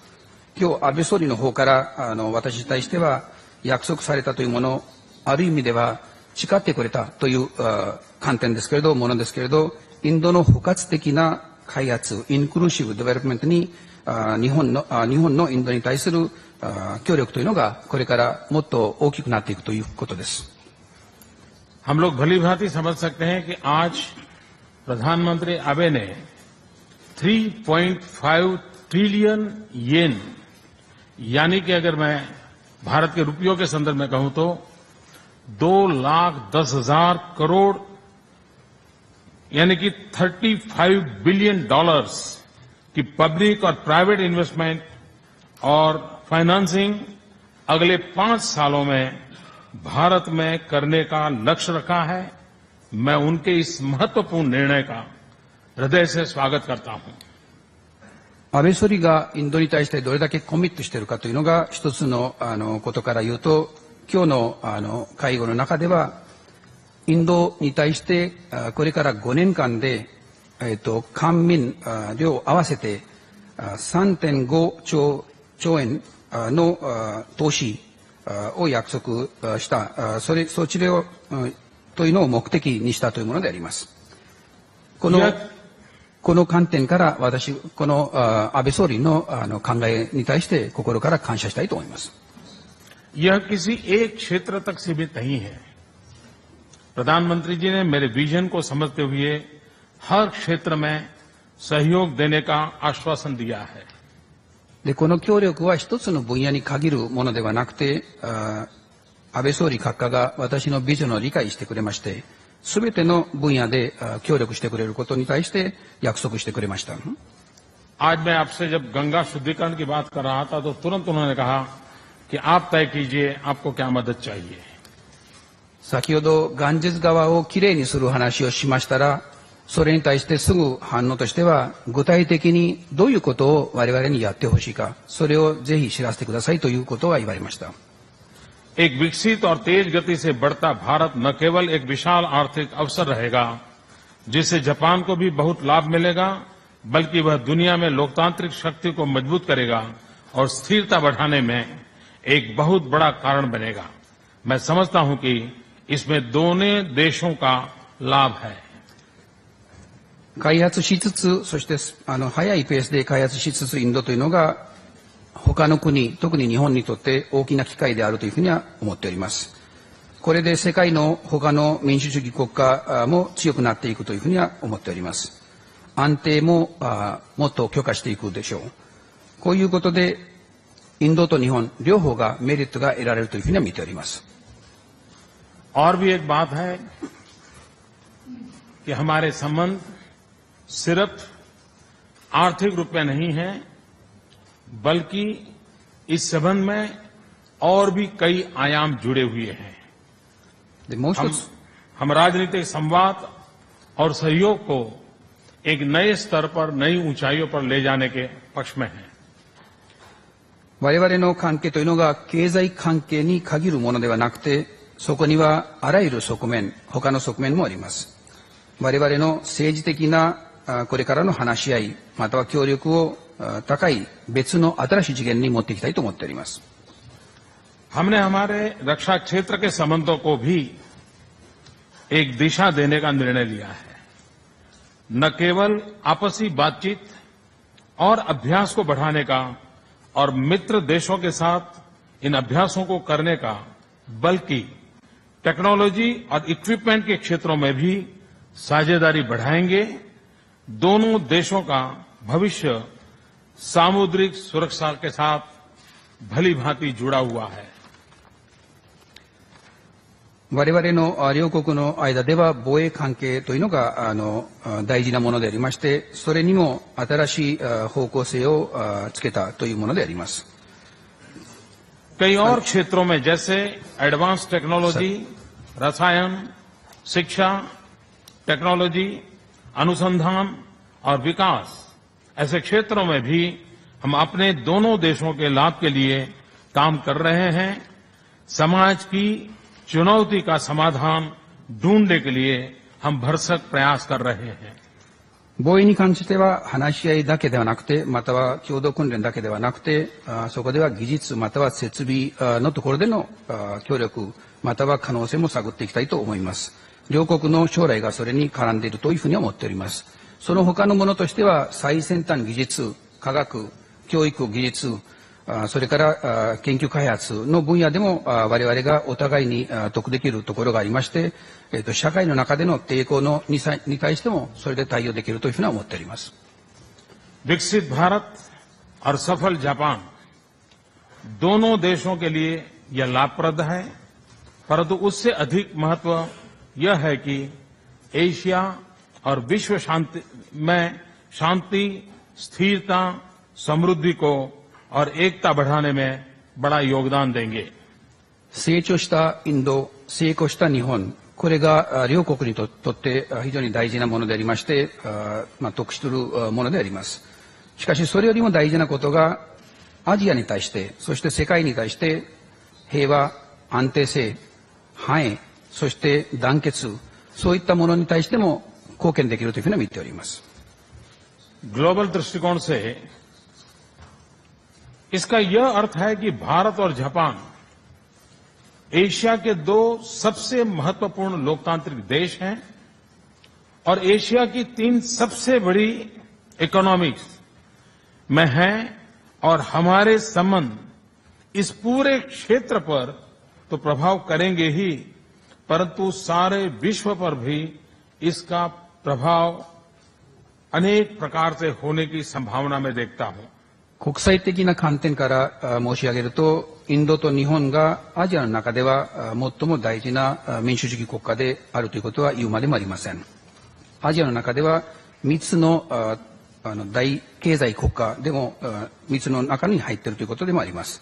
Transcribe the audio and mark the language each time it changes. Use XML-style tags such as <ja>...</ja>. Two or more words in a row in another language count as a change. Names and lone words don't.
<ja>今日安倍総理の方から私に対しては約束されたというもの、ある意味では誓ってくれたという観点ですけれど、ものですけれど、インドの包括的な開発、</ja> <en>inclusive development</en> <ja>に日本のインドに対する協力というのがこれからもっと大きくなっていくということです。</ja> <hi>हम लोग भली भांति समझ सकते हैं कि आज प्रधानमंत्री आबे ने 3.5 ट्रिलियन येन, यानी कि अगर मैं भारत के रुपयों के संदर्भ में कहूं तो 2,10,000 करोड़, यानी कि $35 बिलियन की पब्लिक और</hi> <en>private investment</en> <hi>और फाइनेंसिंग अगले 5 सालों में भारत में करने का लक्ष्य रखा है। मैं उनके इस महत्वपूर्ण निर्णय का हृदय से स्वागत करता हूं।</hi> <ja>安倍総理がインドに対してどれだけコミットしているかというのが一つのことから言うと、今日の会合の中ではインドに対してこれから5年間で官民両合わせて 3.5 兆円の投資を約束した、そちらをというのを目的にしたというものであります。この観点から私、この安倍総理の考えに対して心から感謝したいと思います。</ja> <hi>यह किसी एक क्षेत्र तक सीमित नहीं है। प्रधानमंत्री जी ने मेरे विजन को समझते हुए हर क्षेत्र में सहयोग देने का आश्वासन दिया है।</hi> <ja>でこの協力は一つの分野に限るものではなくて、安倍総理閣下が私のビジョンを理解してくれまして、すべての分野で協力してくれることに対して約束してくれました。</ja> <hi>आज मैं आपसे जब गंगा शुद्धिकरण की बात कर रहा था तो तुरंत उन्होंने कहा कि आप तय कीजिए आपको क्या मदद चाहिए।</hi> <ja>先ほどガンジス川をきれいにする話をしましたら、それに対してすぐ反応としては、具体的にどういうことを我々にやってほしいか、それをぜひ知らせてくださいということが言われました。</ja> <hi>एक विकसित और तेज गति से बढ़ता भारत न केवल एक विशाल आर्थिक अवसर रहेगा, जिससे जापान को भी बहुत लाभ मिलेगा, बल्कि वह दुनिया में लोकतांत्रिक शक्ति को मजबूत करेगा और स्थिरता बढ़ाने में एक बहुत बड़ा कारण बनेगा। मैं समझता हूं कि इसमें दोनों देशों का लाभ है।</hi> <ja>開発しつつ、そして早いペースで開発しつつインドというのが他の国、特に日本にとって大きな機会であるというふうには思っております。これで世界の他の民主主義国家も強くなっていくというふうには思っております。安定ももっと強化していくでしょう。こういうことでインドと日本両方がメリットが得られるというふうには見ております。</ja> <hi>और भी एक बात है कि हमारे संबंध सिर्फ आर्थिक रूप में नहीं है, बल्कि इस संबंध में और भी कई आयाम जुड़े हुए हैं। हम राजनीतिक संवाद और सहयोग को एक नए स्तर पर, नई ऊंचाइयों पर ले जाने के पक्ष में हैं।</hi> <ja>我々の関係というのが経済関係に限るものではなくて、そこにはあらゆる側面、他の側面もあります。我々の政治的なこれからの話し合い、または協力を高い別の新しい次元に持っていきたいと思っております。</ja> <hi>हमने हमारे रक्षा क्षेत्र के संबंधों को भी एक दिशा देने का निर्णय लिया है। न केवल आपसी बातचीत और अभ्यास को बढ़ाने का और मित्र देशों के साथ इन अभ्यासों को करने का, बल्कि टेक्नोलॉजी और इक्विपमेंट के क्षेत्रों में भी साझेदारी बढ़ाएंगे। दोनों देशों का भविष्य सामुद्रिक सुरक्षा के साथ भली भांति जुड़ा हुआ है।</hi> <ja>我々の両国の間では防衛関係というのが大事なものでありまして、それにも新しい方向性をつけたというものであります。</ja> <hi>कई और क्षेत्रों में जैसे</hi> <en>advance technology,</en> <hi>रसायन, शिक्षा, टेक्नोलॉजी, अनुसंधान और विकास, ऐसे क्षेत्रों में भी हम अपने दोनों देशों के लाभ के लिए काम कर रहे हैं। समाज की चुनौती का समाधान ढूंढने के लिए हम भरसक प्रयास कर रहे हैं।</hi> <ja>防衛に関しては話し合いだけではなくて、または共同訓練だけではなくて、そこでは技術または設備のところでの協力または可能性も探っていきたいと思います。両国の将来がそれに絡んでいるというふうに思っております。その他のものとしては最先端技術、科学、教育技術、 それから研究開発の分野でも我々がお互いに得できるところがありまして、社会の中での抵抗に対してもそれで対応できるというふうに思っております。</ja> <hi>विकसित भारत और सफल जापान दोनों देशों के लिए यह लाभप्रद है, परंतु उससे अधिक महत्व यह है कि एशिया और विश्व शांति, स्थिरता, समृद्धि को और एकता बढ़ाने में बड़ा योगदान देंगे।</hi> <ja>成長したインド、成功した日本、これが両国にとって非常に大事なものでありまして、得するものであります。しかしそれよりも大事なことが、アジアに対して、そして世界に対して平和、安定性、繁栄、そして団結、そういったものに対しても貢献できるというふうに見ております。</ja> <hi>ग्लोबल दृष्टिकोण से इसका यह अर्थ है कि भारत और जापान एशिया के दो सबसे महत्वपूर्ण लोकतांत्रिक देश हैं और एशिया की 3 सबसे बड़ी इकोनॉमिक्स में हैं और हमारे संबंध इस पूरे क्षेत्र पर तो प्रभाव करेंगे ही, परंतु सारे विश्व पर भी इसका प्रभाव अनेक प्रकार से होने की संभावना मैं देखता हूं।</hi> <ja>国際的な観点から申し上げると、インドと日本がアジアの中では最も大事な民主主義国家であるということは言うまでもありません。アジアの中では3つの大経済国家でも3つの中に入っているということでもあります。</ja>